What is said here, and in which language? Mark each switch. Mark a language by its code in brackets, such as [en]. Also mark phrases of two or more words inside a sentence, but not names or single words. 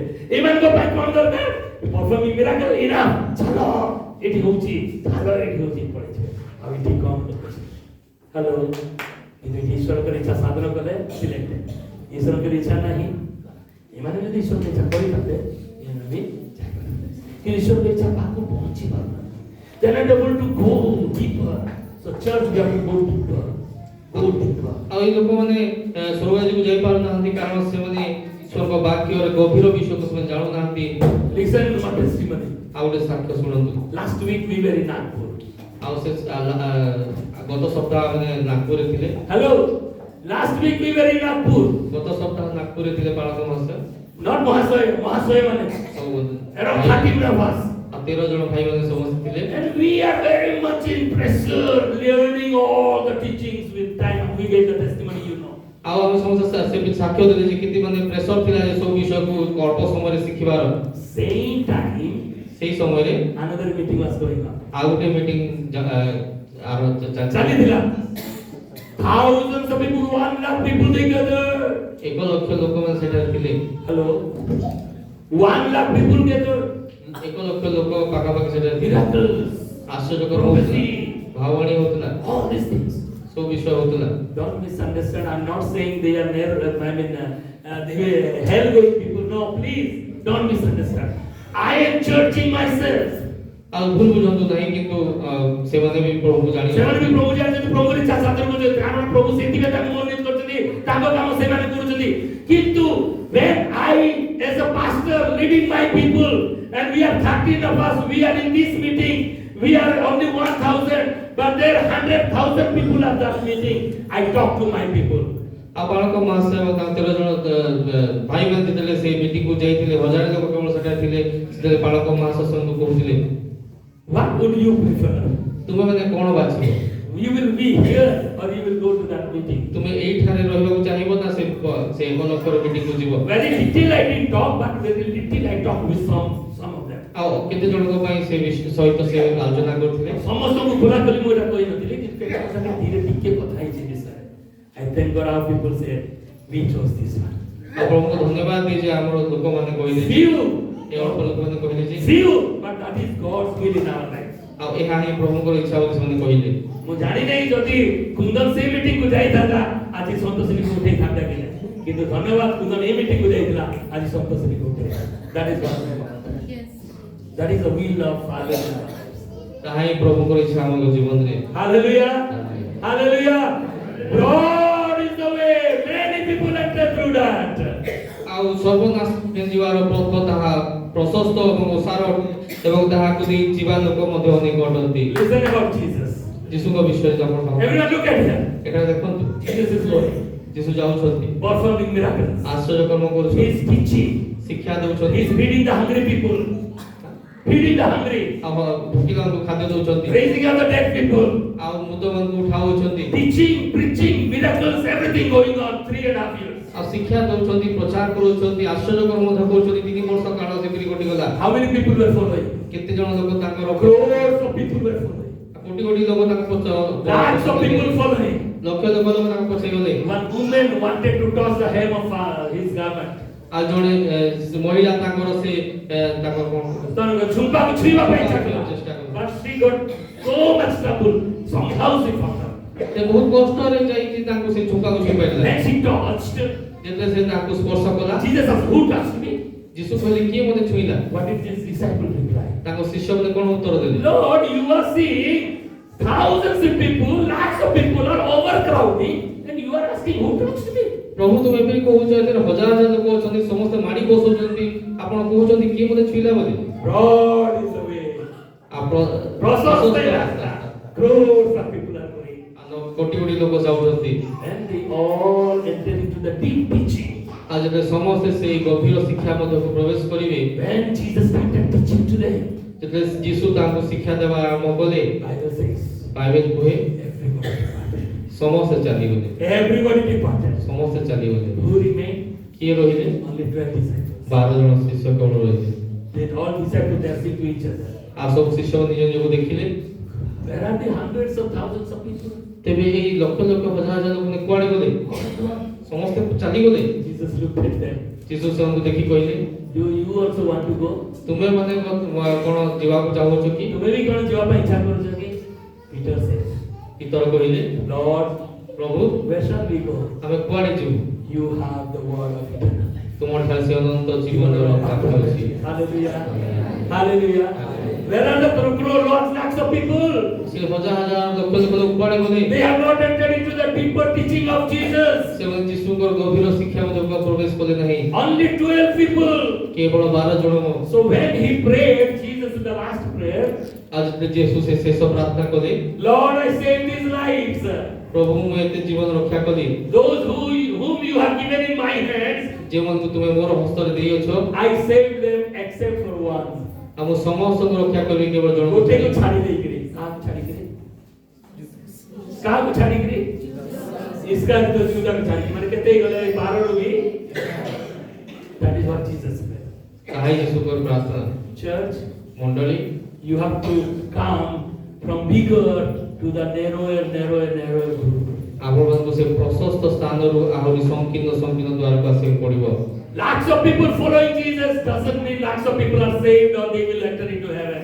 [or] ଏମାନଙ୍କ ପାଇଁ କଣ ଦରକାର? [en] performing miracle enough. [or] ଚାଲ ଏଠି ହଉଛି, ଚାଲ ଏଠି ହଉଛି, ପଳେଇଯିବେ। ଆଉ ଏଠି କମ ଲୋକ ହ୍ୟାଲୋ, କିନ୍ତୁ ଈଶ୍ୱରଙ୍କର ଇଚ୍ଛା ସାଧନ କଲେ ସିଲେକ୍ଟେଡ। ଈଶ୍ୱରଙ୍କର ଇଚ୍ଛା ନାହିଁ, ଏମାନେ ଯଦି ଈଶ୍ୱରଙ୍କ ଇଚ୍ଛା କରିଥାନ୍ତେ ଏମାନେ ବି ଯାଇପାରିଥାନ୍ତେ, କିନ୍ତୁ ଈଶ୍ୱରଙ୍କ ଇଚ୍ଛା ପାଖକୁ ପହଞ୍ଚି ପାରୁନାହାନ୍ତି। [en] They are not able to go deeper. So church we have to go deeper. Go deeper. [or] ଆଉ এই ଲୋକମାନେ ସ୍ୱର୍ଗ ରାଜ୍ୟକୁ ଯାଇପାରୁନାହାନ୍ତି କାରଣ ସେମାନେ ଈଶ୍ୱରଙ୍କ ବାକ୍ୟର ଗଭୀର ବିଷୟକୁ ସେମାନେ ଜାଣୁନାହାନ୍ତି। [en] Listen to my testimony. [or] ଆଉ ଗୋଟେ ସାକ୍ଷ୍ୟ ଶୁଣନ୍ତୁ। [en] Last week we were in Nagpur. [or] ଆଉ ସେ ଗତ ସପ୍ତାହ ମାନେ ନାଗପୁରରେ ଥିଲେ। [en] Hello. Last week we were in Nagpur. [or] ଗତ ସପ୍ତାହ ନାଗପୁରରେ ଥିଲେ ପାଳକ ମହାଶୟ। [en] Not Mahasaya mane. [or] ସବୁ [en] Around 30 of us. [or] ଆଉ 13 ଜଣ ଭାଇମାନେ ସମସ୍ତେ ଥିଲେ। [en] And we are very much in pressure, learning all the teachings with time. We gave the testimony, you know. [or] ଆଉ ଆମେ ସମସ୍ତେ ସେ ସାକ୍ଷ୍ୟ ଦେଲେ ଯେ କେତେ ମାନେ ପ୍ରେସର ଥିଲା ଯେ ସବୁ ବିଷୟକୁ ଅଳ୍ପ ସମୟରେ ଶିଖିବାର। [en] Same time, [or] ସେଇ ସମୟରେ [en] another meeting was going on. [or] ଆଉ ଗୋଟେ ମିଟିଂ ଚାଲିଥିଲା। [en] Thousands of people, 1 lakh people together. [or] 1 ଲକ୍ଷ ଲୋକମାନେ ସେଠାରେ ଥିଲେ। [en] Hello. 1 lakh people together. [or] 1 ଲକ୍ଷ ଲୋକ ପାଖାପାଖି ସେଠାରେ ଥିଲେ। [en] Miracles, [or] ଆଶ୍ଚର୍ଯ୍ୟକର [en] prophecy, [or] ଭାବବାଣୀ ହଉଥିଲା, [en] all these things. [or] ସବୁ ବିଷୟ ହଉଥିଲା। [en] Don't misunderstand. I'm not saying they are near. They were hell-going people. No, please don't misunderstand. I am churching myself. [or] ଆଉ ଭୁଲ ବୁଝନ୍ତୁ ନାହିଁ, କିନ୍ତୁ ସେମାନେ ବି ପ୍ରଭୁକୁ ଜାଣି ସେମାନେ ବି ପ୍ରଭୁ ଜାଣିଛନ୍ତି, ପ୍ରଭୁର ଇଚ୍ଛା ସାଧନ କରୁଛନ୍ତି। କାରଣ ପ୍ରଭୁ ସେଥିପାଇଁ ତାଙ୍କୁ ମନୋନୀତ କରିଛନ୍ତି, ତାଙ୍କ କାମ ସେମାନେ କରୁଛନ୍ତି। [en] କିନ୍ତୁ when I as a pastor leading my people and we are 13 of us, we are in this meeting, we are only 1,000, but there are 100,000 people at that meeting. I talk to my people. [or] ଆଉ ବାଳକ ମହାଶୟ ଏବଂ ତାଙ୍କ 13 ଜଣ ଭାଇମାନେ ଯେତେବେଳେ ସେ ମିଟିଂକୁ ଯାଇଥିଲେ, 1000 ଲୋକ କେବଳ ସେଠାରେ ଥିଲେ, ସେତେବେଳେ ବାଳକ ମହାଶୟଙ୍କୁ କହୁଥିଲେ [en] What would you prefer? [or] ତୁମେ ମାନେ କଣ ବାଛିବ? [en] You will be here or you will go to that meeting? [or] ତୁମେ ଏଇଠାରେ ରହିବାକୁ ଚାହିଁବ ନା ସେ 1 ଲକ୍ଷର ମିଟିଂକୁ ଯିବ? [en] Very little I didn't talk, but very little I talked with some of them. [or] ଆଉ କେତେ ଜଣଙ୍କ ପାଇଁ ସେ ସହିତ ସେ ଆଲୋଚନା କରୁଥିଲେ ସମସ୍ତ को खुला कली मोरा कोई नथिले कि केटा संगे धीरे टिके କଥା ହେଇଛି ବିଷୟରେ [en] I thank God how people said we chose this one [or] ଆଉ ପ୍ରଭୁଙ୍କୁ ଧନ୍ୟବାଦ ଦେଇ ଯେ ଆମର ଲୋକମାନେ କହିଲେ ଯେ [en] few [or] ଏ ଅଳ୍ପ ଲୋକମାନେ କହିଲେ ଯେ [en] but that is God's will in our life [or] ଆଉ ଏହା ହିଁ ପ୍ରଭୁଙ୍କର ଇଚ୍ଛା ବୋଲି ସେମାନେ କହିଲେ ମୁଁ ଜାଣି ନାହିଁ ଯଦି କୁନ୍ଦନ ସେ ମିଟିଂ କୁ ଯାଇଥାନ୍ତା ଆଜି ସନ୍ତୋଷିନୀ କୁ ଉଠେଇ ଥାନ୍ତା କି ନାହିଁ କିନ୍ତୁ ଧନ୍ୟବାଦ କୁନ୍ଦନ ଏ ମିଟିଂ କୁ ଯାଇଥିଲା ଆଜି ସନ୍ତୋଷିନୀ କୁ ଉଠେଇ [en] that is God that is the will of Father [or] ତାହା ହିଁ ପ୍ରଭୁଙ୍କର ଇଚ୍ଛା ଆମ ଜୀବନରେ [en] hallelujah hallelujah broad is the way many people enter through that [or] ଆଉ ସର୍ବନାଶ ଯିବାର ପଥ ତାହା ପ୍ରଶସ୍ତ ଏବଂ ଓସାର ଏବଂ ତାହାକୁ ଦେଇ ଯିବା ଲୋକ ମଧ୍ୟ ଅନେକ ଅଟନ୍ତି [en] listen about Jesus [or] ଯୀଶୁଙ୍କ ବିଷୟରେ ଆପଣ [en] everyone look at him [or] ଏଠାରେ ଦେଖନ୍ତୁ [en] Jesus is going [or] ଯୀଶୁ ଯାଉଛନ୍ତି [en] performing miracles [or] ଆଶ୍ଚର୍ଯ୍ୟ କର୍ମ [en] he [or] କରୁଛନ୍ତି [en] is teaching [or] ଶିକ୍ଷା [en] he [or] ଦେଉଛନ୍ତି [en] is feeding the hungry people feeding the hungry [or] ଆଉ ଭୋକିଲାଙ୍କୁ ଖାଦ୍ୟ ଦେଉଛନ୍ତି [en] raising up the dead people [or] ଆଉ ମୃତମାନଙ୍କୁ ଉଠାଉଛନ୍ତି [en] teaching preaching miracles everything going on 3.5 years [or] ଆଉ ଶିକ୍ଷା ଦେଉଛନ୍ତି ପ୍ରଚାର କରୁଛନ୍ତି ଆଶ୍ଚର୍ଯ୍ୟ କର୍ମ ମଧ୍ୟ କରୁଛନ୍ତି 3 ବର୍ଷ କାଳ ସେପରି କଟିଗଲା [en] how many people were following [or] କେତେ ଜଣ ଲୋକ ତାଙ୍କର [en] crores of people were following [or] କୋଟି କୋଟି ଲୋକ ତାଙ୍କ [en] lakhs of people following [or] ଲକ୍ଷ ଲୋକ ତାଙ୍କ ପଛରେ ଗଲେ [en] one woman wanted to touch the hem of his garment [or] ଆଉ ଜଣେ ମହିଳା ତାଙ୍କର ସେ ତାଙ୍କର କଣ ତାଙ୍କ ଝୁମ୍ପାକୁ ଛୁଇଁବା ପାଇଁ ଚାହିଁଲା [en] but she got so much trouble somehow she found out [or] ସେ ବହୁତ କଷ୍ଟରେ ଯାଇକି ତାଙ୍କୁ ସେ ଝୁମ୍ପାକୁ ଛୁଇଁ ପାରିଲା [en] when she touched [or] ଯେତେବେଳେ ସେ ତାଙ୍କୁ ସ୍ପର୍ଶ କଲା [en] Jesus asked who touched me [or] ଯୀଶୁ କହିଲେ କିଏ ମୋତେ ଛୁଇଁଲା [en] what did his disciple reply [or] ତାଙ୍କ ଶିଷ୍ୟମାନେ କଣ ଉତ୍ତର ଦେଲେ [en] Lord you are seeing thousands of people lakhs of people are overcrowding and you are asking who touched me [or] ପ୍ରଭୁ ତୁମେ ଏବେ କହୁଛ ଏଥିରେ ହଜାର ହଜାର ଲୋକ ଅଛନ୍ତି ସମସ୍ତେ ମାଡ଼ି ବସୁଛନ୍ତି ଆପଣ କହୁଛନ୍ତି କିଏ ମୋତେ ଛୁଇଁଲା ବୋଲି [en] broad is the way process crores of people are going [or] କୋଟି କୋଟି ଲୋକ ଯାଉଛନ୍ତି [en] and they all enter into the deep teaching [or] ଆଉ ଯେତେବେଳେ ସମସ୍ତେ ସେଇ ଗଭୀର ଶିକ୍ଷା ମଧ୍ୟକୁ ପ୍ରବେଶ କରିବେ [en] when Jesus started teaching to them [or] ଯେତେବେଳେ ଯୀଶୁ ତାଙ୍କୁ ଶିକ୍ଷା ଦେବା ଆରମ୍ଭ କଲେ [en] Bible says [or] ବାଇବେଲ କୁହେ [en] everybody departed [or] ସମସ୍ତେ ଚାଲିଗଲେ [en] everybody departed [or] ସମସ୍ତେ ଚାଲିଗଲେ [en] who remained [or] କିଏ ରହିଲେ [en] only 12 disciples [or] 12 ଜଣ ଶିଷ୍ୟ କେବଳ ରହିଲେ [en] then all disciples dancing to each other [or] ଆଉ ସବୁ ଶିଷ୍ୟ ନିଜ ନିଜକୁ ଦେଖିଲେ [en] where are the hundreds of thousands of people [or] ତେବେ ଏଇ ଲକ୍ଷ ଲକ୍ଷ ହଜାର ହଜାର ଲୋକମାନେ କୁଆଡେ ଗଲେ ସମସ୍ତେ ଚାଲିଗଲେ [en] Jesus looked at them [or] ଯୀଶୁ ସେମାନଙ୍କୁ ଦେଖି କହିଲେ [en] do you also want to go [or] ତୁମେ ମାନେ କଣ ଯିବାକୁ ଚାହୁଁଛ କି ତୁମେ ବି କଣ ଯିବା ପାଇଁ ଇଚ୍ଛା କରୁଛ କି [en] Peter said [or] ପିତର କହିଲେ [en] Lord [or] ପ୍ରଭୁ [en] where shall we go [or] ଆମେ କୁଆଡେ ଯିବୁ [en] you have the word of eternal life [or] ତୁମର ଠାରେ ସେ ଅନନ୍ତ ଜୀବନର ପ୍ରାପ୍ତି ଅଛି [en] hallelujah hallelujah where are the lakhs of people [or] ସେ ହଜାର ହଜାର ଲକ୍ଷ ଲକ୍ଷ ଲୋକ କୁଆଡେ ଗଲେ [en] they have not entered into the deeper teaching of Jesus [or] ସେମାନେ ଯୀଶୁଙ୍କର ଗଭୀର ଶିକ୍ଷା ମଧ୍ୟକୁ ପ୍ରବେଶ କଲେ ନାହିଁ [en] only 12 people [or] କେବଳ 12 ଜଣ [en] so when he prayed Jesus in the last prayer [or] ଆଉ ଯେତେବେଳେ ଯୀଶୁ ସେ ଶେଷ ପ୍ରାର୍ଥନା କଲେ [en] Lord I saved these lives [or] ପ୍ରଭୁ ମୁଁ ଏତେ ଜୀବନ ରକ୍ଷା କଲି [en] those whom you have given in my hands [or] ଯେଉଁମାନଙ୍କୁ ତୁମେ ମୋର ହସ୍ତରେ ଦେଇଅଛ [en] I saved them except for one [or] ଆଉ ମୁଁ ସମସ୍ତଙ୍କୁ ରକ୍ଷା କରିବି କେବଳ ଜଣକୁ ଗୋଟେକୁ ଛାଡ଼ି ଦେଇକିରି କାହାକୁ ଛାଡ଼ିକିରି ଇସ୍କାରିୟତ ଯୁଦାକୁ ଛାଡ଼ିକି ମାନେ କେତେ ଗଲେ 12 ରୁ ବି [en] that is what Jesus said [or] ତାହା ଯୀଶୁଙ୍କର ପ୍ରାର୍ଥନା [en] church [or] ମଣ୍ଡଳୀ [en] you have to come from bigger to the narrower group [or] ଆପଣମାନଙ୍କୁ ସେ ପ୍ରଶସ୍ତ ସ୍ଥାନରୁ ଆହୁରି ସଂକୀର୍ଣ୍ଣ ଦ୍ୱାରକୁ ଆସିବାକୁ ପଡ଼ିବ [en] lakhs of people following Jesus doesn't mean lakhs of people are saved or they will enter into heaven